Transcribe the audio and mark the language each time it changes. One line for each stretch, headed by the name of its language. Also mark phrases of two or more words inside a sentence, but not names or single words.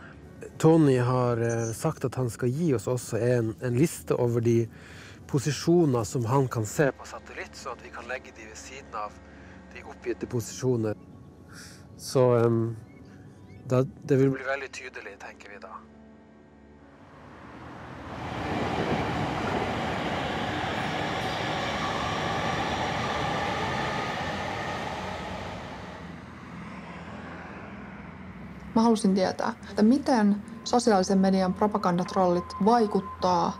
Norwegian: Tony har sagt at han skal gi oss også en liste over de posisjoner som han kan se på satellitt, så at vi kan legge de ved siden av de oppgitte posisjoner. Så det vil bli veldig tydelig, tenker vi da.
Finnish: Mä halusin tietää, että miten sosiaalisen median propagandatrollit vaikuttaa.